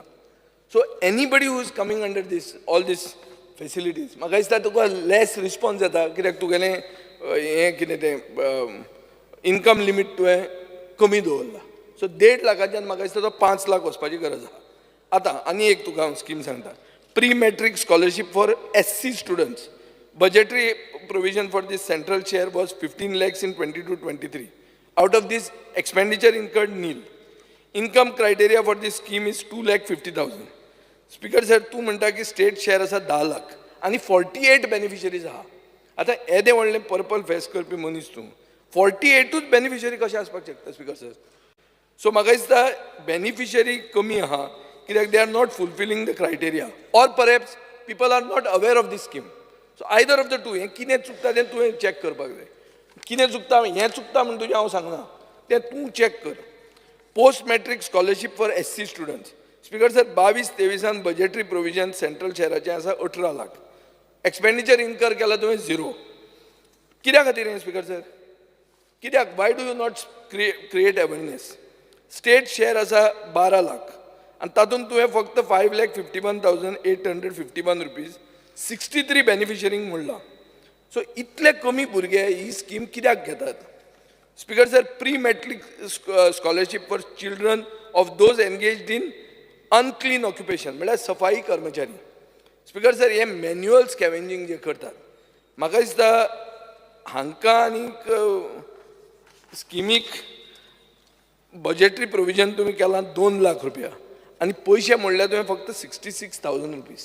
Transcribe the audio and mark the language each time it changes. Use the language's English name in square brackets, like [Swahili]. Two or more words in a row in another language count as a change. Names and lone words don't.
[English] so anybody who is coming under these all these facilities [Konkani] म्हाका दिसता तुका [English] less response [Konkani] येता कित्याक तुगेलें हें कितें तें [English] income limit [Konkani] तुवें कमी दवरला. सो 1.5 लाखाच्यान म्हाका दिसता तो 5 लाख वचपाची गरज आहा. आतां आनी एक तुका हांव स्कीम सांगता. [English] pre matric scholarship for SC students. budgetary provision for this central share was 15 lakhs in 22-23. Out of this, expenditure incurred nil. Income criteria for this scheme is 2,50,000. [Konkani] स्पीकर सर, तूं म्हणटा की [English] state share [Konkani] आसा 10 लाख आनी 48 बेनिफिशरीज आहा. आतां येदें व्हडलें पर्पल फेस्ट करपी मनीस तूं 48ूच बेनिफिशरी कशें आसपाक शकता स्पीकर सर? सो म्हाका दिसता बेनिफिशरी कमी आहा कित्याक [English] they are not fulfilling the criteria or perhaps people are not aware of this scheme. so either of the two. [Konkani] हें कितें चुकता तें तुवें चॅक करपाक जाय. कितें चुकता हें चुकता म्हणून तुजें हांव सांगना, तें तूं चॅक कर. [English] post matric scholarship for SC students. [Konkani] स्पीकर सर, 22-23 [English] budgetary provision central [Konkani] शेअराचें आसा 18 लाख. [English] expenditure incur [Konkani] केला तुवें 0. कित्या खातीर हें स्पीकर सर? कित्याक? [English] why do you not create awareness? state share [Konkani] आसा 12 लाख आनी तातूंत तुवें फक्त 5,51,851 रुपीज 63 बेनिफिशरींक म्हणलां. सो इतले कमी भुरगे ही स्कीम कित्याक घेतात? [English] speaker sir, pre matric scholarship for children of those engaged in unclean occupation [Konkani] म्हळ्यार सफाई कर्मचारी. स्पीकर सर, हे [English] manual scavenging [Konkani] जे करतात म्हाका दिसता हांकां आनीक स्किमीक [English] budgetary provision [Konkani] तुमी केलां 2 लाख रुपया आनी पयशे म्हणल्यार तुवें फक्त 66,000 रुपीज.